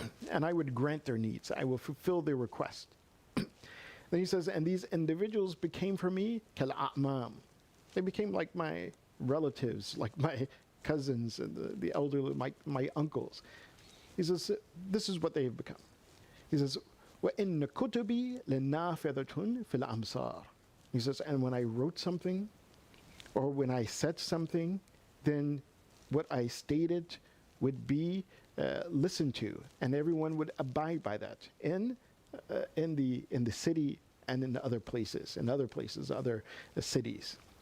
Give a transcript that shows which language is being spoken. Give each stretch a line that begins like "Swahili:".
English: And I would grant their needs. I will fulfill their request. Then he says, and these individuals became for me kal-a'mam. They became like my relatives, like my cousins, and the elderly, my uncles. He says, this is what they have become. He says,
Arabic: وَإِنَّ كُتُبِي لَنَافِذَةٌ فِي الْأَمْصَارِ.
English: He says, and when I wrote something, or when I said something, then what I stated would be listened to, and everyone would abide by that in the city and in other places, other cities.